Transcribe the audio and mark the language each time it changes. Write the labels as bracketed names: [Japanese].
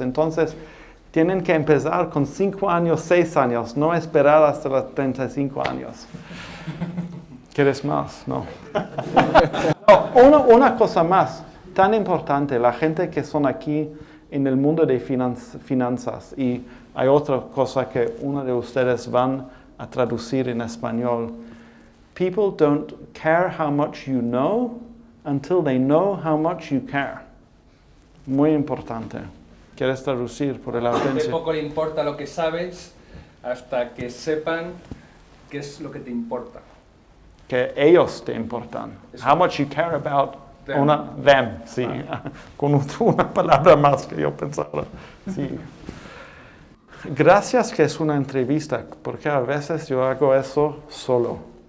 [Spanish] Entonces, tienen que empezar con 5 años, 6 años, no esperar hasta los 35 años. ¿Quieres más? No. Una cosa más, tan importante, la gente que son aquí en el mundo de finanzas, y hay otra cosa que uno de ustedes van a traducir en español. [English] People don't care how much you know until they know how much you care. [Spanish] Muy importante. ¿Quieres traducir por la audiencia? De poco le importa lo que sabes hasta que sepan qué es lo que te importa. Que ellos te importan. Eso. [English] How much you care about Them. them. [Spanish] Sí. Con una palabra más que yo pensaba. Sí. Gracias que es una entrevista, porque a veces yo hago eso solo.